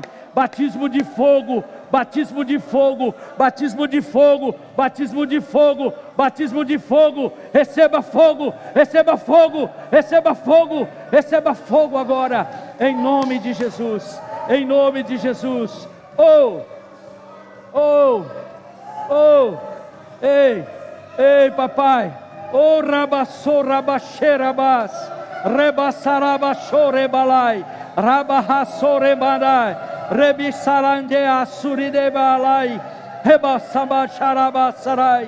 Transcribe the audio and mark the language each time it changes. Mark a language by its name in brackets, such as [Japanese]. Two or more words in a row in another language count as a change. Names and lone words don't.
[Portuguese] Batismo de fogo, batismo de fogo, batismo de fogo, batismo de fogo, batismo de fogo. Receba fogo, receba fogo, receba fogo, receba fogo agora, em nome de Jesus, em nome de Jesus. Oh, oh, oh, ei, ei, papai. Oh, rabassou, rabaxerabas, rebassarabaxorebalai, rabarrassorebadai. Rebisarandea suridebalai, rebassabacharabasarai.